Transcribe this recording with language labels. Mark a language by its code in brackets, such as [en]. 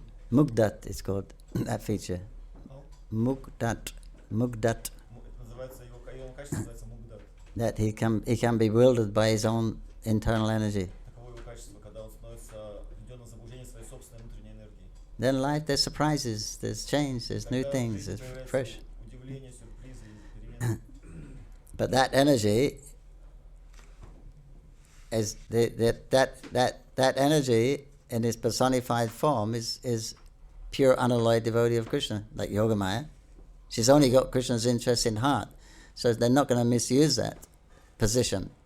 [en] Mugdat is called that feature. Mugdat. [ru] Это называется, его качество называется мугдат. [en] That he can be bewildered by his own internal energy. [ru] Таково его качество, когда он становится введен в заблуждение своей собственной внутренней энергии. [en] Then in life there's surprises, there's change, there's new things, there's fresh. [ru] Удивление, сюрпризы, перемены. [en] But that energy is that energy in its personified form is pure unalloyed devotee of Krishna, like Yogamaya. She's only got Krishna's interest in heart, so they're not going to misuse that position.